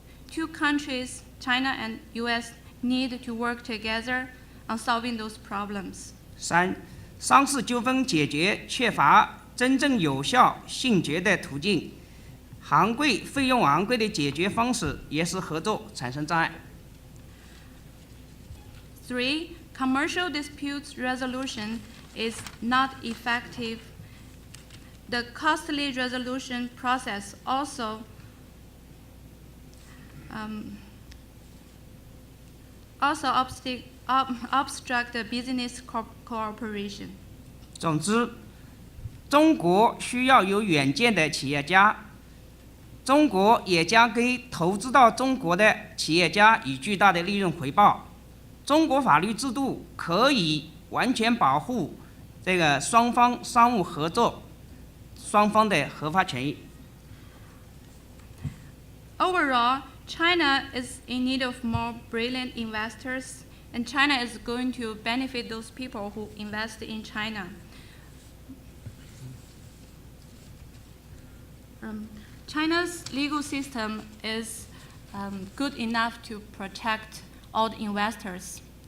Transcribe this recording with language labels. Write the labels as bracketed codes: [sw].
[en] Two countries, China and U.S., need to work together on solving those problems. [zh] 三，商事纠纷解决缺乏真正有效性决的途径，费用昂贵的解决方式也使合作产生障碍。 3. [en] commercial disputes resolution is not effective. The costly resolution process also obstruct the business cooperation. [zh] 总之，中国需要有远见的企业家，中国也将给投资到中国的企业家以巨大的利润回报。中国法律制度可以完全保护这个双方商务合作双方的合法权益。 [en] Overall, China is in need of more brilliant investors, and China is going to benefit those people who invest in China. China's legal system is good enough to protect all the investors.